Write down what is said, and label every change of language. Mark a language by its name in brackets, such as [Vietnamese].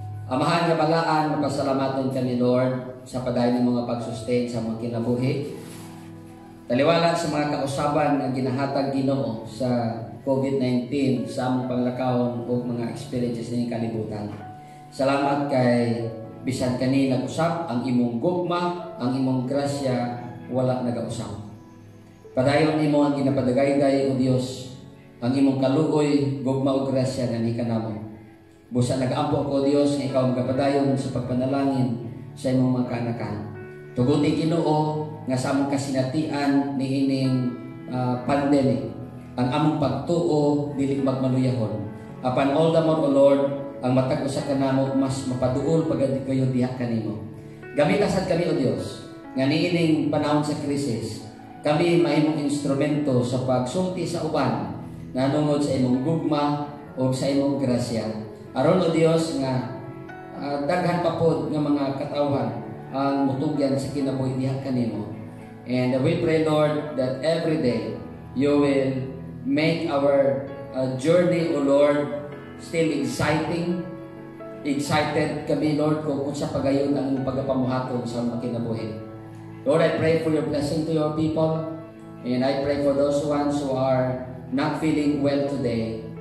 [Cebuano] Amahan nga balaan, mapasalamaton kami Lord sa padayon ng mga pag-sustain sa mga kinabuhi. Taliwala sa mga kausaban nga ginahatag Ginoo sa COVID-19 sa among panglakawon o mga experiences ni kalibutan. Salamat kay bisan kani nag-usap ang imong gugma, ang imong grasya wala nagausap. Padayon nimo ang ginapadagayday o Dios, ang imong kaluoy, gugma o grasya nga ni kanamo. Busa nag-ampo ko Dios nga ikaw magapadayon sa pagpanalangin sa imong mga kanakan. Tuguti Ginoo nga sa among kasinatian niining pandemic, ang among pagtuo dili magmaluyahon. Apan [English] all the more [Cebuano] O Lord, ang matag usa kanamo mas mapaduol pagad kayo diha kanimo. Gamit sad kami O Dios nga niining panahon sa krisis. Kami mahimong instrumento sa pagsulti sa uban nga nungod sa imong gugma o sa imong grasya. Aron O Dios nga daghan pa pod nga mga katawhan ang mutugyan sa kinabuhi diha kanimo. [English] And we pray Lord that every day you will make our journey O Lord still exciting. [Cebuano] Excited kami Lord kung unsa pagayon ang pagapamuhaton sa mga kinabuhi. [English] Lord, I pray for your blessing to your people, and I pray for those ones who are not feeling well today.